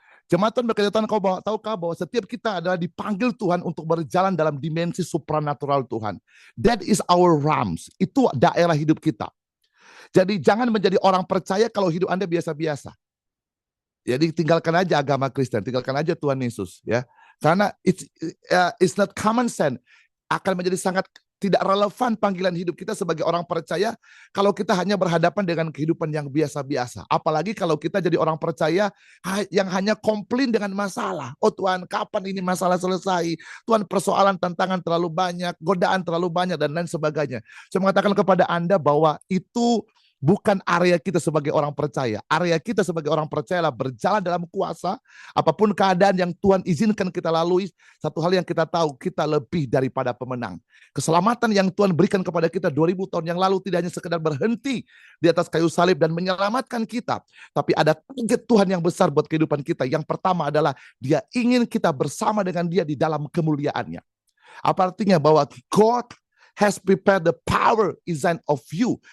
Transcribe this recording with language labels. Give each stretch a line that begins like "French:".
Indonesian: Jemaat Tuhan berkata, tahukah bahwa setiap kita adalah dipanggil Tuhan untuk berjalan dalam dimensi supranatural Tuhan.
English: That is our realms.
Indonesian: Itu daerah hidup kita. Jadi jangan menjadi orang percaya kalau hidup Anda biasa-biasa. Jadi tinggalkan aja agama Kristen, tinggalkan aja Tuhan Yesus, ya.
English: Karena it's not common sense.
Indonesian: Akan menjadi sangat tidak relevan panggilan hidup kita sebagai orang percaya kalau kita hanya berhadapan dengan kehidupan yang biasa-biasa. Apalagi kalau kita jadi orang percaya yang hanya komplain dengan masalah. Oh Tuhan, kapan ini masalah selesai? Tuhan, persoalan, tantangan terlalu banyak, godaan terlalu banyak, dan lain sebagainya. Saya mengatakan kepada Anda bahwa itu bukan area kita sebagai orang percaya. Area kita sebagai orang percaya adalah berjalan dalam kuasa. Apapun keadaan yang Tuhan izinkan kita lalui, satu hal yang kita tahu, kita lebih daripada pemenang. Keselamatan yang Tuhan berikan kepada kita 2000 tahun yang lalu tidak hanya sekedar berhenti di atas kayu salib dan menyelamatkan kita. Tapi ada target Tuhan yang besar buat kehidupan kita. Yang pertama adalah Dia ingin kita bersama dengan Dia di dalam kemuliaannya. Apa artinya? Bahwa God
English: has prepared the power inside of you.